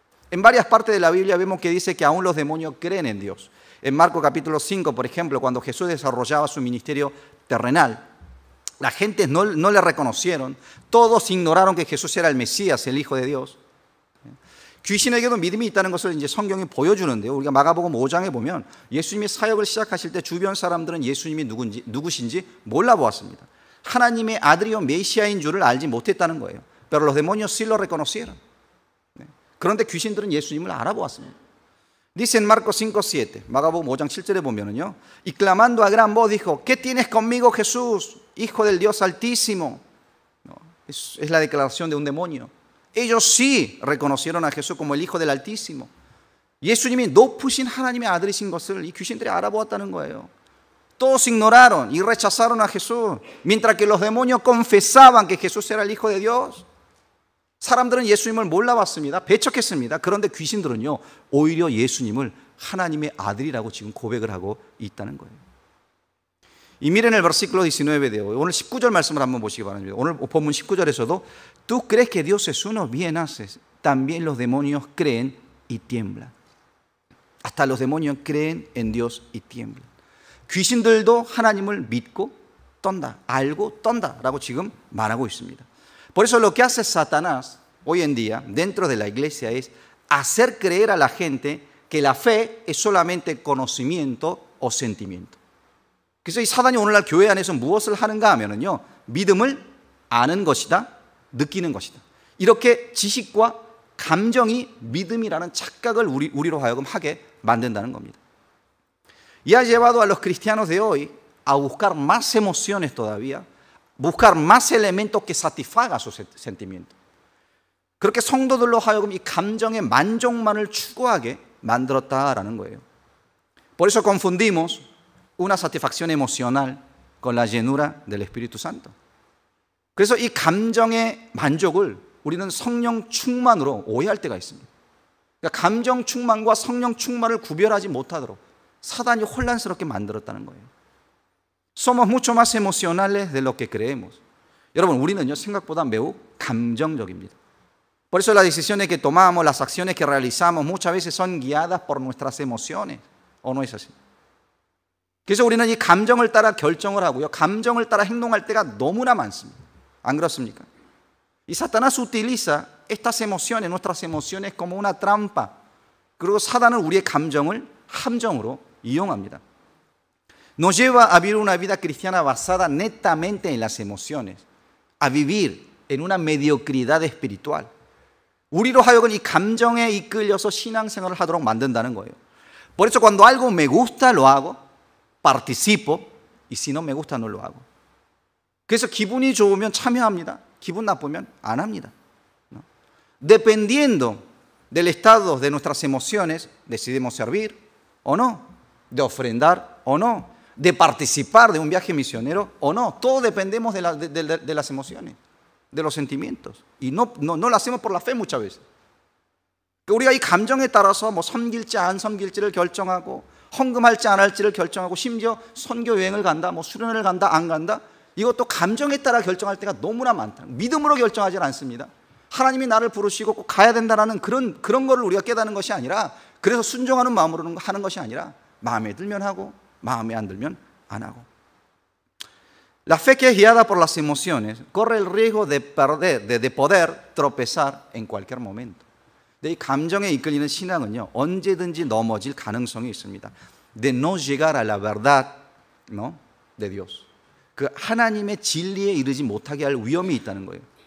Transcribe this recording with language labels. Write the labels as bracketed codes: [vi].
[es] En varias partes de la Biblia vemos que dice que aún los demonios creen en Dios. En Marcos capítulo 5, por ejemplo, cuando Jesús desarrollaba su ministerio terrenal, la gente no le reconocieron, todos ignoraron que Jesús era el Mesías, el Hijo de Dios. [ko] 귀신에게도 믿음이 있다는 것을 이제 성경이 보여주는데요. 우리가 마가복음 5장에 보면 예수님이 사역을 시작하실 때 주변 사람들은 예수님이 누구신지 몰라보았습니다. 하나님의 아들이요 메시아인 줄을 알지 못했다는 거예요. [es] Pero los demonios sí lo reconocieron. [ko] 그런데 귀신들은 예수님을 알아보았습니다. [es] Dice en Marcos 5:7, [ko] 마가복음 5장 7절에 보면은요, [es] y clamando a gran voz dijo, ¿qué tienes conmigo, Jesús, Hijo del Dios Altísimo. No, es la declaración de un demonio. Ellos sí reconocieron a Jesús como el Hijo del Altísimo. [ko] 예수님이 높으신 하나님의 아들이신 것을 이 귀신들이 알아보았다는 거예요. [es] Todos ignoraron y rechazaron a Jesús, mientras que los demonios confesaban que Jesús era el Hijo de Dios. [ko] 사람들은 예수님을 몰라봤습니다. 배척했습니다. 그런데 귀신들은요, 오히려 예수님을 하나님의 아들이라고 지금 고백을 하고 있다는 거예요. [es] Y miren el versículo 19 de hoy. [ko] 오늘 19절 말씀을 한번 보시기 바랍니다. 오늘 본문 19절에서도 [es] Tú crees que Dios es uno, bien haces. También los demonios creen y tiemblan. Hasta los demonios creen en Dios y tiemblan. [ko] 귀신들도 하나님을 믿고 떤다, 알고 떤다라고 지금 말하고 있습니다. [es] Por eso lo que hace Satanás hoy en día dentro de la iglesia es hacer creer a la gente que la fe es solamente conocimiento o sentimiento. [ko] 그래서 이 사단이 오늘날 교회 안에서 무엇을 하는가 하면은요, 믿음을 아는 것이다, 느끼는 것이다. 이렇게 지식과 감정이 믿음이라는 착각을 우리로 하여금 하게 만든다는 겁니다. [es] Y ha llevado a los cristianos de hoy a buscar más emociones todavía, buscar más elementos que satisfagan sus sentimientos. [ko] 그렇게 성도들로 하여금 이 감정의 만족만을 추구하게 만들었다라는 거예요. [es] Por eso confundimos una satisfacción emocional con la llenura del Espíritu Santo. [ko] 그래서 이 감정의 만족을 우리는 성령 충만으로 오해할 때가 있습니다. 그러니까 감정 충만과 성령 충만을 구별하지 못하도록 사단이 혼란스럽게 만들었다는 거예요. [es] Somos mucho más emocionales de lo que creemos. [ko] 여러분, 우리는요, 생각보다 매우 감정적입니다. [es] Por eso las decisiones que tomamos, las acciones que realizamos muchas veces son guiadas por nuestras emociones. ¿O no es así? [ko] 그래서 우리는 이 감정을 따라 결정을 하고요, 감정을 따라 행동할 때가 너무나 많습니다. ¿안 그렇습니까? [es] Y Satanás utiliza estas emociones, nuestras emociones como una trampa. [ko] 그리고 사단은 우리의 감정을 함정으로 이용합니다. [es] Nos lleva a vivir una vida cristiana basada netamente en las emociones, a vivir en una mediocridad espiritual. [ko] 우리로 하여금 이 감정에 이끌려서 신앙생활을 하도록 만든다는 거예요. [es] Por eso cuando algo me gusta lo hago, participo, y si no me gusta no lo hago. [ko] 그래서 기분이 좋으면 참여합니다. 기분 나쁘면 안 합니다. [es] Dependiendo del estado de nuestras emociones, decidimos servir o no, de ofrendar o no, de participar de un viaje misionero o no. Todos dependemos de las emociones, de los sentimientos. Y no lo hacemos por la fe muchas veces. [ko] 우리가 이 감정에 따라서 뭐 섬길지 안 섬길지를 결정하고, 헌금할지 안 할지를 결정하고, 심지어 선교 여행을 간다, 뭐 수련회를 간다, 안 간다, 이것도 감정에 따라 결정할 때가 너무나 많다. 믿음으로 결정하지 않습니다. 하나님이 나를 부르시고 꼭 가야 된다는 그런 거를 우리가 깨닫는 것이 아니라, 그래서 순종하는 마음으로 하는 것이 아니라, 마음에 들면 하고 마음에 안 들면 안 하고. [es] La fe que es guiada por las emociones corre el riesgo de poder tropezar en cualquier momento. [ko] 이 감정에 이끌리는 신앙은요, 언제든지 넘어질 가능성이 있습니다. [es] De no llegar a la verdad, ¿no? de Dios. [ko] 그 하나님의 진리에 이르지 못하게 할 위험이 있다는 거예요.